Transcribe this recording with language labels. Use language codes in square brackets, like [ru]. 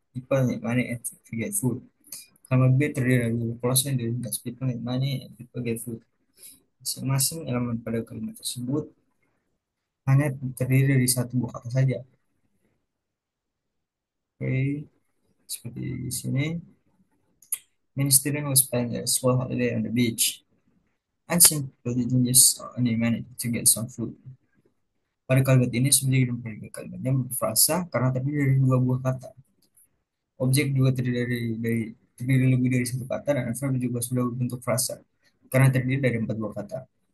[en] People need money and to get food. [id] Sama B terdiri dari dua clause yang diringkas [en] people need money and people get food. [id] Masing-masing elemen pada kalimat tersebut hanya terdiri dari satu buah kata saja. Oke, seperti di sini. [en] Many students will spend their school holiday on the beach. And some people didn't just any money to get some food. [id] Pada kalimat ini subjek dan predikat kalimatnya berfrasa karena terdiri dari dua buah kata. Objek juga terdiri lebih dari satu kata dan adverb juga sudah berbentuk frasa karena terdiri dari empat buah kata.